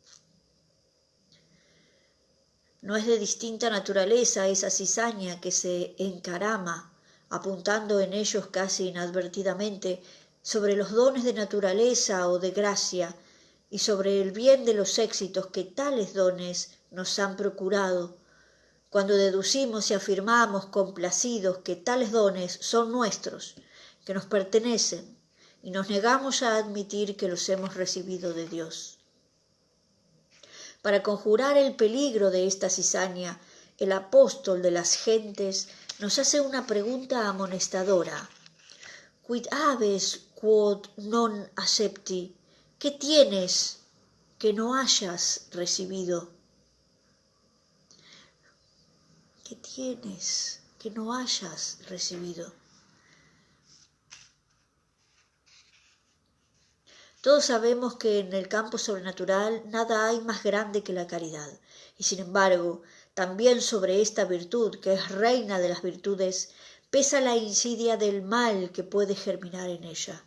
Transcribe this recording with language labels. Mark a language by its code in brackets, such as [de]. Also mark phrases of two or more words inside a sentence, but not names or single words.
[es] No es de distinta naturaleza esa cizaña que se encarama, apuntando en ellos casi inadvertidamente sobre los dones de naturaleza o de gracia y sobre el bien de los éxitos que tales dones nos han procurado, cuando deducimos y afirmamos complacidos que tales dones son nuestros, que nos pertenecen, y nos negamos a admitir que los hemos recibido de Dios. Para conjurar el peligro de esta cizaña, el apóstol de las gentes nos hace una pregunta amonestadora. [la] Quid habes quod non accepti? [es] ¿Qué tienes que no hayas recibido? ¿Qué tienes que no hayas recibido? Todos sabemos que en el campo sobrenatural nada hay más grande que la caridad, y sin embargo, también sobre esta virtud, que es reina de las virtudes, pesa la insidia del mal que puede germinar en ella.